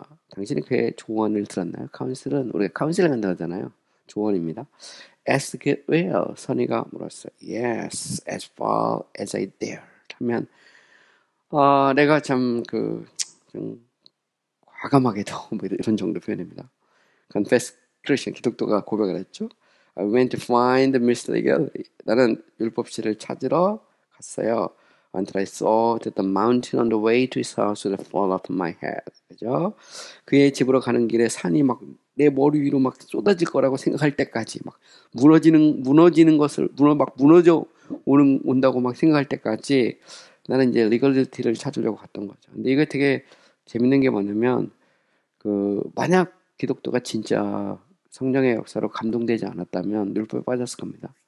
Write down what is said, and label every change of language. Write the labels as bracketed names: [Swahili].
[Korean] 당신이 그의 조언을 들었나요? 카운슬은 우리가 카운슬을 한다고 하잖아요. 조언입니다. [English] Ask it well. [Korean] 선의가 물었어요. [English] Yes, as far as I dare. [Korean] 하면 내가 좀 과감하게도 뭐 이런 정도 표현입니다. [English] Confess Christian [Korean] 기독교가 고백을 했죠. [English] I went to find the Mr. Legality. [Korean] 나는 율법시를 찾으러 갔어요. [English] Until I saw that the mountain on the way to his house would fall off my head. [Korean] 그죠? 그의 집으로 가는 길에 산이 막 내 머리 위로 막 쏟아질 거라고 생각할 때까지 막 무너지는 것을 무너져 온다고 막 생각할 때까지 나는 이제 리걸리티를 찾으려고 갔던 거죠. 근데 이거 되게 재밌는 게 뭐냐면 만약 기독교가 진짜 성령의 역사로 감동되지 않았다면 율법에 빠졌을 겁니다.